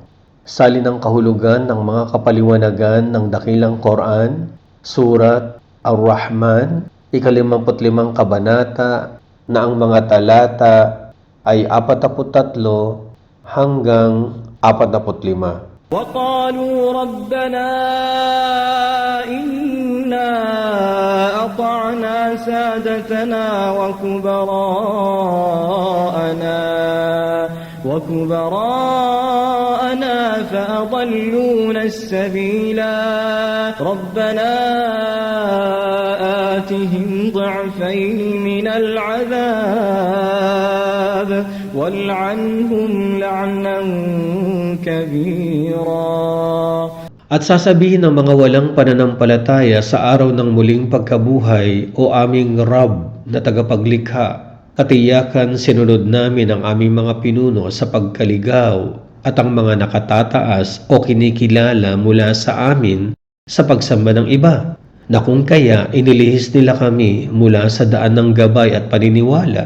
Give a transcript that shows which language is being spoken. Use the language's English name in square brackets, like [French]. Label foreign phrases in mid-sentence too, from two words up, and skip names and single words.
[Filipino] Salin ang kahulugan ng mga kapaliwanagan ng dakilang Quran, Surat Ar-Rahman, ika-55 kabanata na ang mga talata ay 43 hanggang 45. [Arabic] وقالوا ربنا إنا أطعنا سادتنا وكبراءنا فأضلونا السبيلا ربنا آتهم ضعفين من العذاب والعنهم لعنا كبيرا. [Filipino] At sasabihin ng mga walang pananampalataya sa araw ng muling pagkabuhay, o aming Rab na tagapaglikha, katiyakan sinunod namin ang aming mga pinuno sa pagkaligaw at ang mga nakatataas o kinikilala mula sa amin sa pagsamba ng iba, na kung kaya inilihis nila kami mula sa daan ng gabay at paniniwala.